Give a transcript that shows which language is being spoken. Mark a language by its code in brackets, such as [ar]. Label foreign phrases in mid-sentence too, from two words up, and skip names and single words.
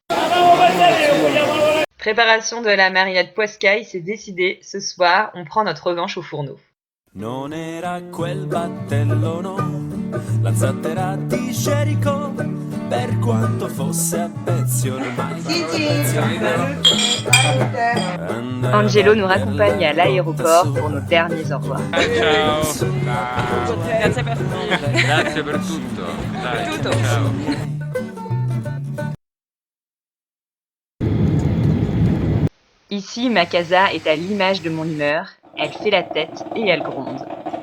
[fr] Préparation de la marinade poiscaille, c'est décidé, ce soir on prend notre revanche au fourneau. [it] Non era quel battello no, la zattera di Jericho, per quanto fosse a pezzi ormai. [fr] Angelo nous raccompagne à l'aéroport pour nos derniers au revoir. [it] Ciao. Grazie per tutto. Grazie per tutto. Dai, Tutto. ciao. [fr] Ici, ma casa est à l'image de mon humeur, elle fait la tête et elle gronde.